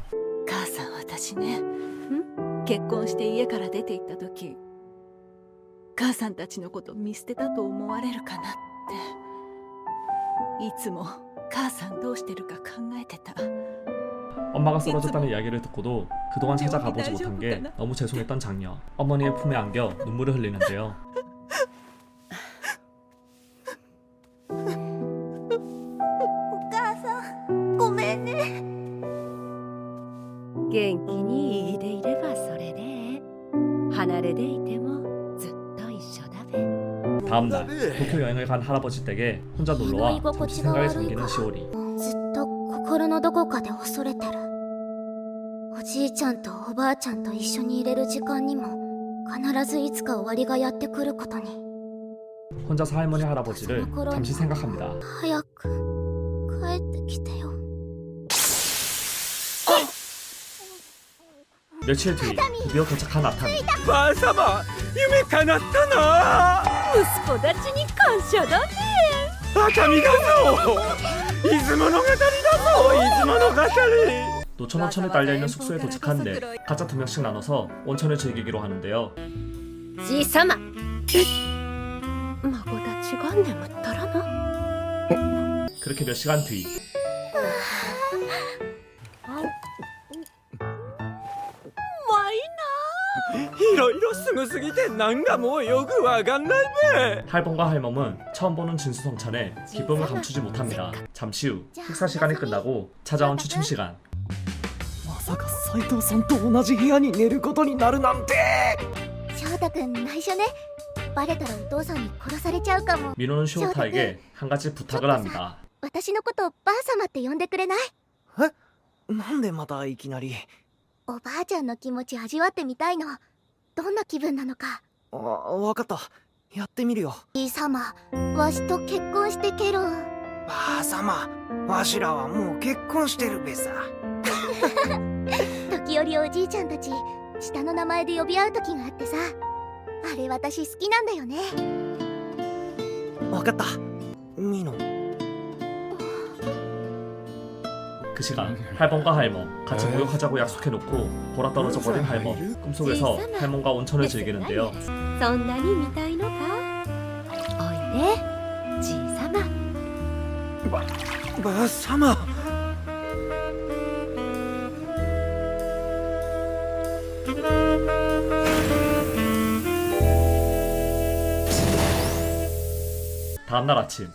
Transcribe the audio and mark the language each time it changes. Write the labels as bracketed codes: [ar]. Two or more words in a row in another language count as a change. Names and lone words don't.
[ja] 母さん私ね結婚して家から出て行った時母さんたちのこと見捨てたと思われるかなっていつも母さんどうしてるか考えてた [ko] 엄마가 쓰러졌다는 이야기를 듣고도 그동안 찾아가보지 못한 게 너무 죄송했던 장녀. 어머니의 품에 안겨 눈물을 흘리는데요. [ja] お母さんごめんね元気にいでいればそれで離れでいてもずっと一緒だべ [ko] 다음날 도쿄 여행을 간 할아버지 댁에 혼자 놀러와 잠시 생각에 잠기는 시오리. [ja] ずっと心のどこかで恐れてるおじいちゃんとおばあちゃんと一緒にいれる時間にも必ずいつか終わりがやってくることに [ko] 혼자서 할머니 할아버지를 잠시 생각합니다. [ja] 早く帰ってきてよ [ko] 며칠 뒤 드디어 도착한 아타미. [ja] ばあさま夢叶ったな。息子たちに感謝だね。熱海だぞ。出雲の語りだぞ。出雲の語り。 [ko] 노천 온천에 딸려있는 숙소에 도착한 넷 각자 2명씩 나눠서 온천을 즐기기로 하는데요. [ja] じいさま孫たちが眠ったらな [ko] 그렇게 몇 시간 뒤 [ja] いろいろすごすぎてなんかもうよくわかんないべ。 [ko] 할멈과 할멈은 처음 보는 진수성찬에 기쁨을 감추지 못합니다. 잠시 후 식사 시간이 끝나고 찾아온 추첨 시간. [ja] まさか斉藤さんと同じ部屋に寝ることになるなんて。翔太くん内緒ねバレたらお父さんに殺されちゃうかも [ko] 민호는 쇼타에게 한 가지 부탁을 합니다. [ja] 私のことばあ様って呼んでくれないなんでまたいきなり。おばあちゃんの気持ち味わってみたいのどんな気分なのかわかった。やってみるよ。じいさまわしと結婚してけろばあさまわしらはもう結婚してるべさ。時折おじいちゃんたち下の名前で呼び合う時があってさあれ私好きなんだよねわかったミノ。 [ko] 그 시간 할멈과 할멈 같이 목욕하자고 약속해놓고 보라 떨어져 버린 할멈. 꿈속에서 할멈과 온천을 즐기는데요. [ja] そんなに見たいのかおいでじいさまばあさま。 [ko] 다음날 아침